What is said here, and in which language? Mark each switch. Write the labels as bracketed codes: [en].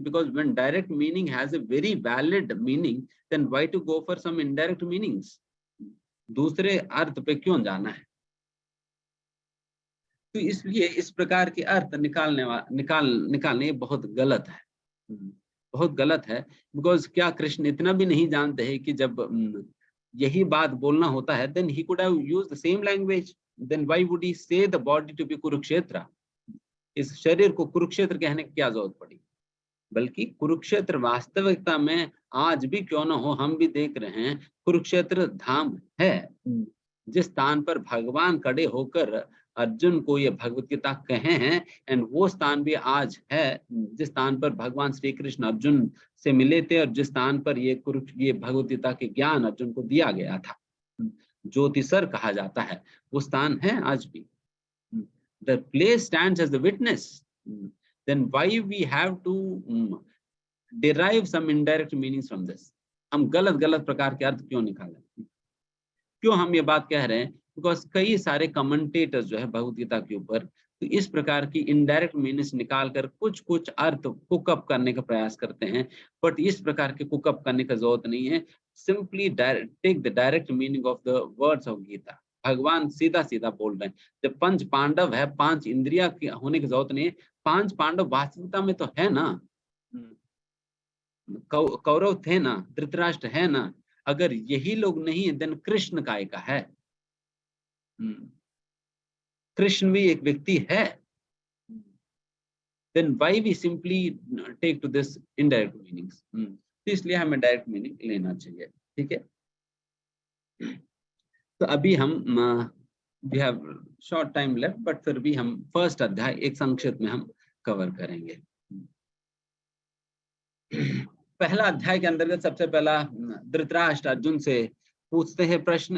[en] Because when direct meaning has a very valid meaning, then why to go for some indirect meanings? [hi] दूसरे अर्थ पे क्यों जाना है? तो इसलिए इस प्रकार के अर्थ निकालने बहुत गलत है, बहुत गलत है। बिकॉज क्या कृष्ण इतना भी नहीं जानते हैं कि जब यही बात बोलना होता है, [en] then he could have used the same language, then why would he say the body to be [hi] Kurukshetra? इस शरीर को कुरुक्षेत्र कहने की क्या जरूरत पड़ी? बल्कि कुरुक्षेत्र वास्तविकता में आज भी क्यों ना हो, हम भी देख रहे हैं कुरुक्षेत्र धाम है, जिस स्थान पर भगवान खड़े होकर अर्जुन को ये भगवत गीता कहे हैं। एंड वो स्थान भी आज है जिस स्थान पर भगवान श्री कृष्ण अर्जुन से मिले थे, और जिस स्थान पर ये भगवत गीता के ज्ञान अर्जुन को दिया गया था, ज्योतिसर कहा जाता है, वो स्थान है आज भी। [en] The place stands as the witness. Then why we have to derive some indirect meanings from this? [hi] हम गलत प्रकार के अर्थ क्यों निकालें? क्यों हम ये बात कह रहे हैं? बिकॉज कई सारे कमेंटेटर्स जो है भगवत गीता के ऊपर तो इस प्रकार की इनडायरेक्ट मीनिंग्स निकालकर कुछ कुछ अर्थ कुकअप करने का प्रयास करते हैं, बट इस प्रकार के कुकअप करने का जरूरत नहीं है। [en] Simply take the direct meaning of the words of Gita. [hi] भगवान सीधा सीधा बोल रहे हैं, जब पंच पांडव है, 5 इंद्रिया की होने की जरूरत नहीं है। 5 पांडव वास्तविकता में तो है ना, कौरव थे ना, धृतराष्ट्र है ना। अगर यही लोग नहीं देन कृष्ण काय का है? कृष्ण भी एक व्यक्ति है। [en] then why we simply take to this indirect meanings? [hi] तो इसलिए हमें डायरेक्ट मीनिंग लेना चाहिए। ठीक है, तो अभी हम [en] we have short time left, but [hi] फिर भी हम फर्स्ट अध्याय एक संक्षिप्त में हम कवर करेंगे। पहला अध्याय के अंतर्गत सबसे पहला धृतराष्ट्र अर्जुन से पूछते हैं प्रश्न।